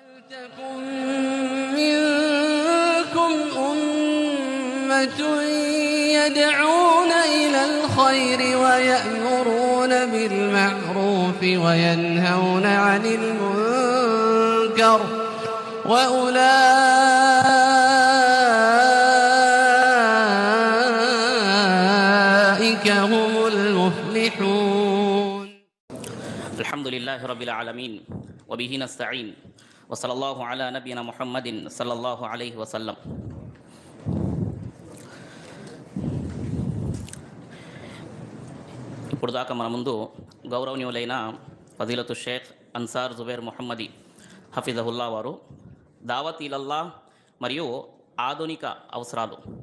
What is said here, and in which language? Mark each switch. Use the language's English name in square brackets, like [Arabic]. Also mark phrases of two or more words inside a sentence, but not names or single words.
[Arabic] ولتكن منكم أمة يدعون إلى الخير ويأمرون بالمعروف وينهون عن المنكر وأولئك هم المفلحون. الحمد لله رب العالمين وبه نستعين وصلى الله على نبينا محمد صلى الله عليه وسلم. [Telugu] ఇప్పుడు దాకా మన ముందు గౌరవనీయులైన ఫజీలతు షేఖ్ అన్సార్ జుబైర్ ముహమ్మది హఫీజహుల్లా వారు [Arabic] دعوة إلى الله [Telugu] మరియు ఆధునిక అవసరాలు,